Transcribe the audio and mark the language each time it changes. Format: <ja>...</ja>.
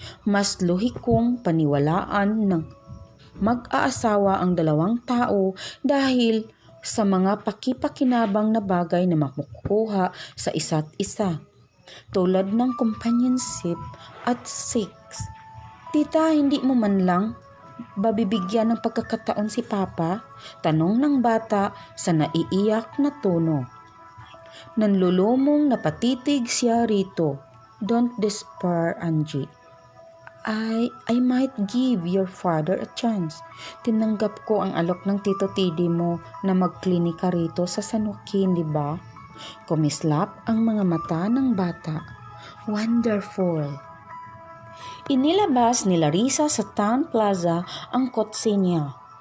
<tl>Mas luhi kong paniwalaan ng mag-aasawa ang dalawang tao dahil sa mga pakipakinabang na bagay na makukuha sa isa't isa, tulad ng companionship at sex. Tita, hindi mo man lang babibigyan ng pagkakataon si Papa? Tanong ng bata sa naiiyak na tono. Nanlulumong napatitig siya rito.</tl> <en>Don't despair, Angie. I might give your father a chance.</en> <tl>Tinanggap ko ang alok ng Tito Tidi mo na magklinika rito sa San Joaquin, di ba? Kumislap ang mga mata ng bata. Wonderful. Inilabas ni Larissa sa Town Plaza ang kotse niya.</tl>